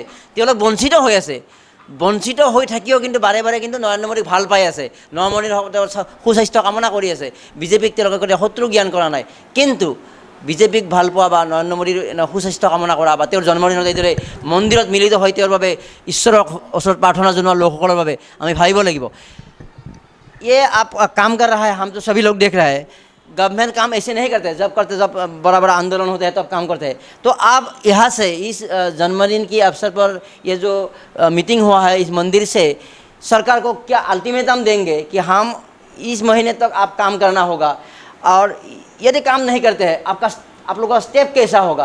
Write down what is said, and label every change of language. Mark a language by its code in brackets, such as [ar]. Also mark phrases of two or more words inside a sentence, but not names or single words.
[as] তেওঁলোক বঞ্চিত হৈ আছে, বঞ্চিত হৈ থাকিও কিন্তু বাৰে বাৰে কিন্তু নৰেন্দ্ৰ মোদীক ভাল পাই আছে, নৰেন্দ্ৰ মোদীৰ তেওঁৰ সুস্বাস্থ্য কামনা কৰি আছে। বিজেপিক তেওঁলোকে কেতিয়াও শত্ৰু জ্ঞান কৰা নাই, কিন্তু বিজেপিক ভাল পোৱা বা নৰেন্দ্ৰ মোদীৰ সুস্বাস্থ্য কামনা কৰা বা তেওঁৰ জন্মদিনত এইদৰে মন্দিৰত মিলিত হৈ তেওঁৰ বাবে ঈশ্বৰৰ ওচৰত প্ৰাৰ্থনা জনোৱা লোকসকলৰ বাবে আমি ভাবিব লাগিব। [hi] ये आप काम कर रहा है, हम तो सभी लोग देख रहे हैं, गवर्नमेंट काम ऐसे नहीं करते, जब बड़ा बड़ा आंदोलन होता है तब काम करते हैं। तो आप यहाँ से इस जन्मदिन की अवसर पर ये जो मीटिंग हुआ है इस मंदिर से, सरकार को क्या अल्टीमेटम देंगे कि हम इस महीने तक आप काम करना होगा, और यदि काम नहीं करते हैं आप लोगों का स्टेप कैसा होगा?